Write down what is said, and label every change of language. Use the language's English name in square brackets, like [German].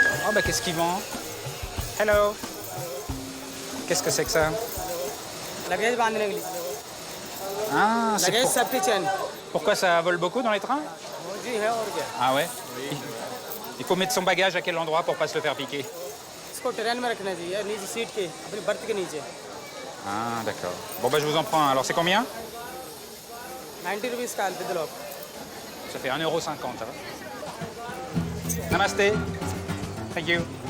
[French] Oh bah qu'est-ce qu'ils vendent? Hello. Qu'est-ce que c'est que ça? [Hindi] Luggage बांधने के लिए [French] Ah, c'est [English] luggage safety chain [French] pourquoi ça vole beaucoup dans les trains? [Hindi] जी है और क्या [French] Ah ouais? Il faut mettre son bagage à quel endroit pour pas se le faire piquer? [Hindi] इसको train में रखना चाहिए नीचे सीट के अपनी बर्थ के नीचे [French] Ah d'accord. Bon bah je vous en prends un. Alors c'est combien? [Hindi] 90 rupees का with lock [French] Ça fait 1,50 €, ça va? Namaste. [English] Thank you.